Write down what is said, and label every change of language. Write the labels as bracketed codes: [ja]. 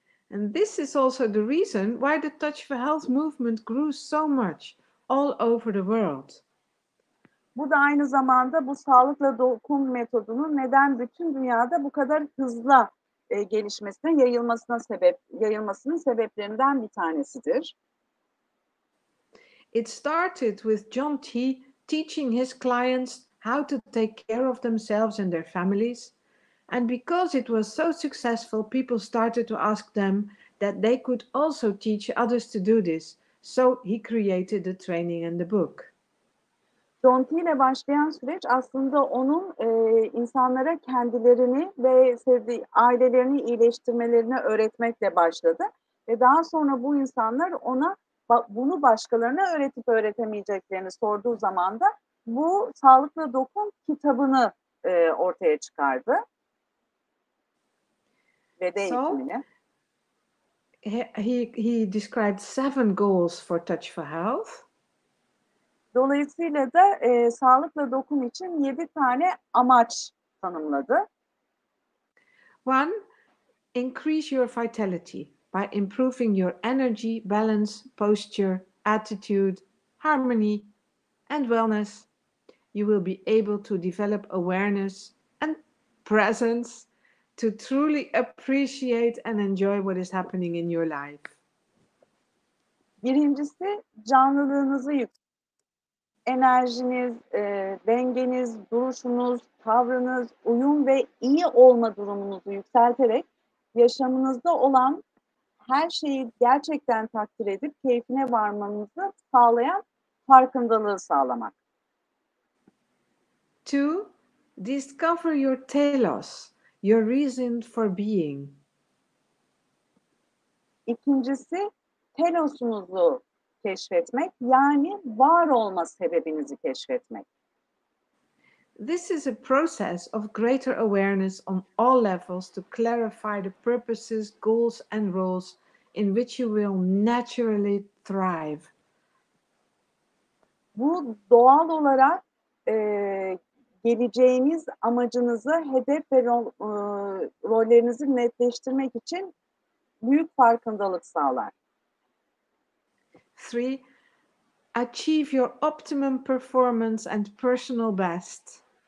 [en] And this is also the reason why the Touch for Health movement grew so much all over the world. [tr] Bu da aynı zamanda bu sağlıkla dokun metodunun neden bütün dünyada bu kadar hızla gelişmesine, yayılmasının sebeplerinden bir tanesidir. [en] It started with John T. teaching his clients how to take care of themselves and their families. And because it was so successful, people started to ask them that they could also teach others to do this. So he created the training and the book. [tr] John T ile başlayan süreç aslında onun insanlara kendilerini ve sevdiği ailelerini iyileştirmelerini öğretmekle başladı. Ve daha sonra bu insanlar ona bunu başkalarına öğretip öğretemeyeceklerini sorduğu zaman da bu Sağlıklı Dokun kitabını ortaya çıkardı. Ve de eğitimini. [en] He described 7 goals for Touch for Health. [tr] Dolayısıyla da Sağlıklı Dokun için 7 tane amaç tanımladı. [en] 1. Increase your vitality by improving your energy, balance, posture, attitude, harmony, and wellness. You will be able to develop awareness and presence to truly appreciate and enjoy what is happening in your life. [tr] Birincisi canlılığınızı yükseltmek. Enerjiniz, dengeniz, duruşunuz, tavrınız, uyum ve iyi olma durumunuzu yükselterek yaşamınızda olan her şeyi gerçekten takdir edip keyfine varmanızı sağlayan farkındalığı sağlamak. [en] 2. Discover your telos, your reason for being. [tr] İkincisi, telosunuzu keşfetmek, yani var olma sebebinizi keşfetmek. [en] This is a process of greater awareness on all levels to clarify the purposes, goals, and roles in which you will naturally thrive. [tr] Bu doğal olarak geleceğiniz amacınızı, hedef ve rollerinizi netleştirmek için büyük farkındalık sağlar. [en] 3. Achieve your optimum performance and personal best.